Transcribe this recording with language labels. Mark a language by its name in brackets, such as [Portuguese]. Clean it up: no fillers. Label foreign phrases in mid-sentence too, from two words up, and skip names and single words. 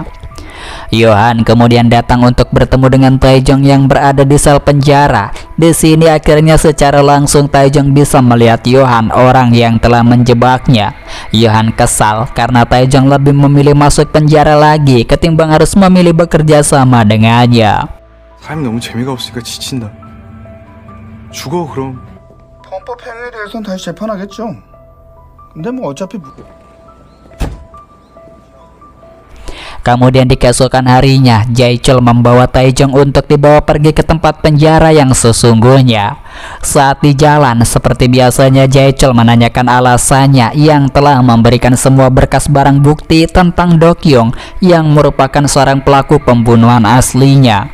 [Indonesian] Yohan kemudian datang untuk bertemu dengan Taejong yang berada di sel penjara. Di sini akhirnya secara langsung Taejong bisa melihat Yohan, orang yang telah menjebaknya. Yohan kesal karena Taejong lebih memilih masuk penjara lagi ketimbang harus memilih bekerja sama dengannya. [Korean] 삶이 너무 재미가 없으니까 지친다. 죽어 그럼. 범법 행위에 대해서는 다시 재판하겠죠. 근데 뭐 어차피 [Indonesian] Kemudian di keesokan harinya, Jae-chol membawa Taejong untuk dibawa pergi ke tempat penjara yang sesungguhnya. Saat di jalan, seperti biasanya Jae-chol menanyakan alasannya yang telah memberikan semua berkas barang bukti tentang Dokyung yang merupakan seorang pelaku pembunuhan aslinya.